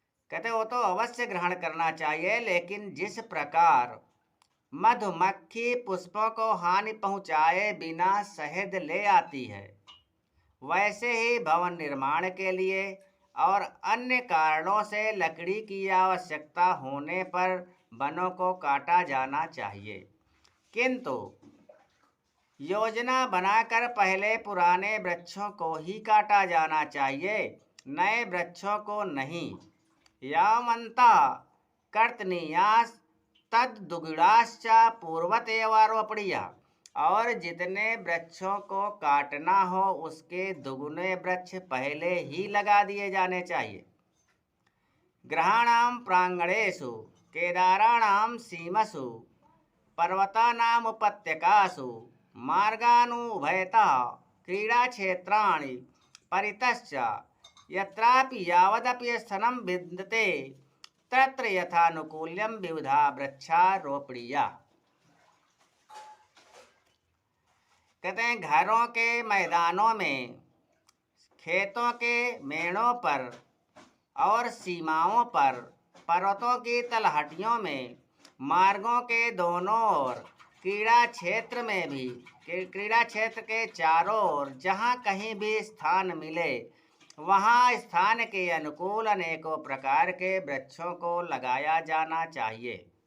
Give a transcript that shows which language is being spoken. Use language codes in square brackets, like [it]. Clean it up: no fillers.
[hi] कहते वो तो अवश्य ग्रहण करना चाहिए, लेकिन जिस प्रकार मधुमक्खी पुष्पों को हानि पहुँचाए बिना शहद ले आती है, वैसे ही भवन निर्माण के लिए और अन्य कारणों से लकड़ी की आवश्यकता होने पर वनों को काटा जाना चाहिए, किंतु योजना बनाकर पहले पुराने वृक्षों को ही काटा जाना चाहिए, नए वृक्षों को नहीं। [sa] यावन्ता कर्तनीयास् तद्दुगुणाश्च पूर्वतेवारोपणीया, [hi] और जितने वृक्षों को काटना हो उसके दुगुने वृक्ष पहले ही लगा दिए जाने चाहिए। [sa] ग्रहाणां प्रांगणेषु केदाराणां सीमसु पर्वतानां उपत्यकासु मार्गानुभयतः क्रीडाक्षेत्राणि परितश्च यत्रापि यावदपि स्थलं विद्यते तत्र यथानुकूल्यं विविधा वृक्षारोपणीया। [hi] कहते हैं घरों के मैदानों में, खेतों के मेड़ों पर और सीमाओं पर, पर्वतों की तलहटियों में, मार्गों के दोनों ओर, क्रीड़ा क्षेत्र में भी, क्रीड़ा क्षेत्र के चारों ओर जहाँ कहीं भी स्थान मिले वहाँ स्थान के अनुकूल अनेकों प्रकार के वृक्षों को लगाया जाना चाहिए।